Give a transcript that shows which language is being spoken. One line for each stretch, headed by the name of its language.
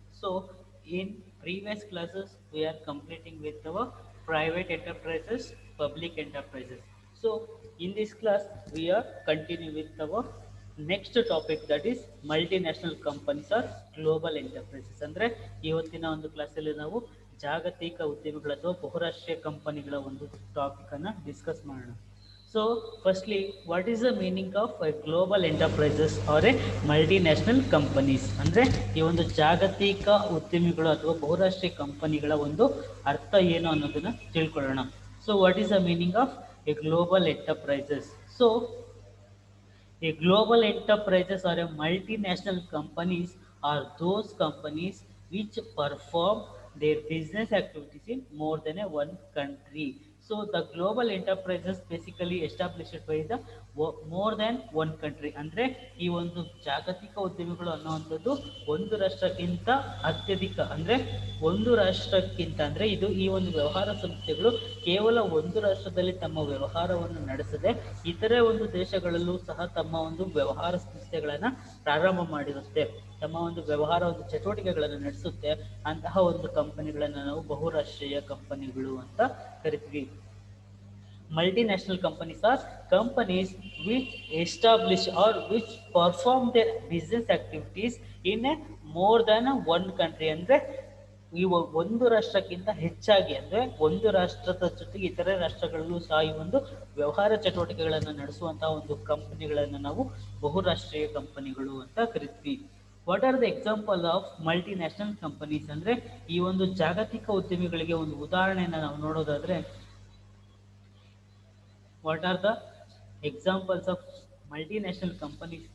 English: So, in previous classes, we are completing with our private enterprises, public enterprises. So, in this class, we are continuing with our next topic, that is multinational companies or global enterprises.
Kannada: ಅಂದರೆ ಇವತ್ತಿನ ಒಂದು ಕ್ಲಾಸಲ್ಲಿ ನಾವು ಜಾಗತಿಕ ಉದ್ಯಮಿಗಳ ಅಥವಾ ಬಹುರಾಷ್ಟ್ರೀಯ ಕಂಪನಿಗಳ ಒಂದು ಟಾಪಿಕ್ ಅನ್ನ ಡಿಸ್ಕಸ್ ಮಾಡೋಣ.
English: So firstly, what is the meaning of a global enterprises or a multinational companies?
Kannada: ಅಂದರೆ ಈ ಒಂದು ಜಾಗತಿಕ ಉದ್ಯಮಿಗಳು ಅಥವಾ ಬಹುರಾಷ್ಟ್ರೀಯ ಕಂಪನಿಗಳ ಒಂದು ಅರ್ಥ ಏನು ಅನ್ನೋದನ್ನ ತಿಳ್ಕೊಳ್ಳೋಣ.
English: So what is the meaning of a global enterprises? So a global enterprises or a multinational companies are those companies which perform their business activities in more than one country. So the global enterprises basically established by the more than one country.
Kannada: ಅಂದರೆ ಈ ಒಂದು ಜಾಗತಿಕ ಉದ್ಯಮಿಗಳು ಅನ್ನುವಂಥದ್ದು ಒಂದು ರಾಷ್ಟ್ರಕ್ಕಿಂತ ಅತ್ಯಧಿಕ, ಅಂದರೆ ಒಂದು ರಾಷ್ಟ್ರಕ್ಕಿಂತ ಅಂದರೆ ಇದು ಈ ಒಂದು ವ್ಯವಹಾರ ಸಂಸ್ಥೆಗಳು ಕೇವಲ ಒಂದು ರಾಷ್ಟ್ರದಲ್ಲಿ ತಮ್ಮ ವ್ಯವಹಾರವನ್ನು ನಡೆಸದೆ ಇತರೆ ಒಂದು ದೇಶಗಳಲ್ಲೂ ಸಹ ತಮ್ಮ ಒಂದು ವ್ಯವಹಾರ ಸಂಸ್ಥೆಗಳನ್ನು ಪ್ರಾರಂಭ ಮಾಡಿರುತ್ತೆ, ತಮ್ಮ ಒಂದು ವ್ಯವಹಾರ ಒಂದು ಚಟುವಟಿಕೆಗಳನ್ನು ನಡೆಸುತ್ತೆ. ಅಂತಹ ಒಂದು ಕಂಪನಿಗಳನ್ನು ನಾವು ಬಹುರಾಷ್ಟ್ರೀಯ ಕಂಪನಿಗಳು ಅಂತ ಕರಿತೀವಿ.
English: Multinational companies are companies which establish or which perform their business activities in a more than one country.
Kannada: ಅಂದರೆ ಇವು ಒಂದು ರಾಷ್ಟ್ರಕ್ಕಿಂತ ಹೆಚ್ಚಾಗಿ, ಅಂದರೆ ಒಂದು ರಾಷ್ಟ್ರದ ಜೊತೆಗೆ ಇತರೆ ರಾಷ್ಟ್ರಗಳಲ್ಲೂ ಸಹ ಈ ಒಂದು ವ್ಯವಹಾರ ಚಟುವಟಿಕೆಗಳನ್ನು ನಡೆಸುವಂತಹ ಒಂದು ಕಂಪನಿಗಳನ್ನು ನಾವು ಬಹುರಾಷ್ಟ್ರೀಯ ಕಂಪನಿಗಳು ಅಂತ ಕರಿತೀವಿ.
English: What are the example of multinational companies?
Kannada: ಅಂದರೆ ಈ ಒಂದು ಜಾಗತಿಕ ಉದ್ಯಮಿಗಳಿಗೆ ಒಂದು ಉದಾಹರಣೆಯನ್ನು ನಾವು ನೋಡೋದಾದ್ರೆ,
English: what are the examples of multinational companies?